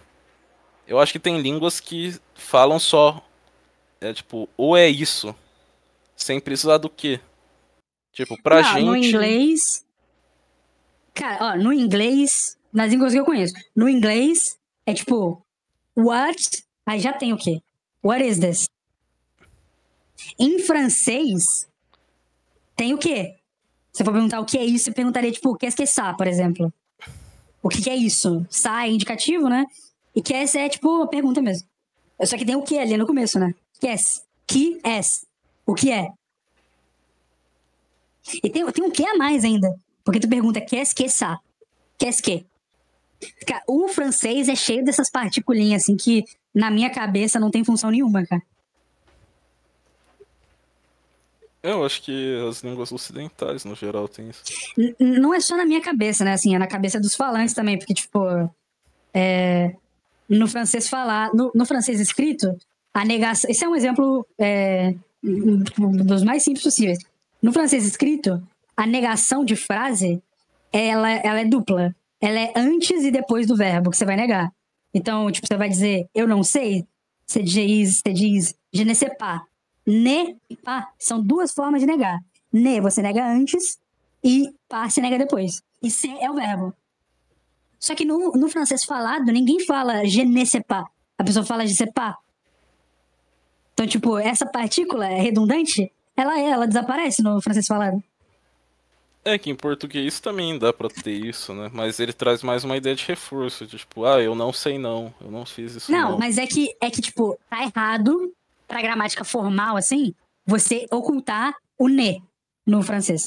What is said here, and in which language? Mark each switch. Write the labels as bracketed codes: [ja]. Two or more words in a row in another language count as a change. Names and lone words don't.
[pt] Eu acho que tem línguas que falam só, é tipo, ou é isso, sem precisar do que. Tipo, pra Não, no gente, inglês. Cara, ó, no inglês, nas línguas que eu conheço, no inglês é tipo, what? Aí já tem o quê? [en] What is this? [pt] Em francês, tem o quê? Se eu for perguntar o que é isso, eu perguntaria, tipo, [fr] qu'est-ce que ça, [pt] por exemplo. O que é isso? Ça é indicativo, né? E qu'est-ce é, tipo, a pergunta mesmo. Só que tem o que ali no começo, né? [fr] Qu'est-ce? Que es? [pt] O que é? E tem um que a mais ainda. Porque tu pergunta, [fr] qu'est-ce que ça? Qu'est-ce que? [pt] Cara, o francês é cheio dessas particulinhas, assim, que na minha cabeça não tem função nenhuma, cara. eu acho que as línguas ocidentais no geral tem isso. Não é só na minha cabeça, né? Assim, é na cabeça dos falantes também, porque, tipo, no francês falar, no francês escrito, a negação. Esse é um exemplo dos mais simples possíveis. No francês escrito, a negação de frase, ela é dupla. Ela é antes e depois do verbo que você vai negar. Então, tipo, você vai dizer eu não sei, você diz [fr] je ne sais pas. [pt] Ne e pas são duas formas de negar. Ne você nega antes e pas você nega depois. E se é o verbo. Só que no francês falado, ninguém fala [fr] je ne sais pas. [pt] A pessoa fala [fr] je sais pas. [pt] Então, tipo, essa partícula é redundante, ela desaparece no francês falado. É que em português também dá pra ter isso, né? Mas ele traz mais uma ideia de reforço, de tipo, ah, eu não sei não, eu não fiz isso Não, não. mas é que, tipo, tá errado, pra gramática formal, assim, você ocultar o ne no francês.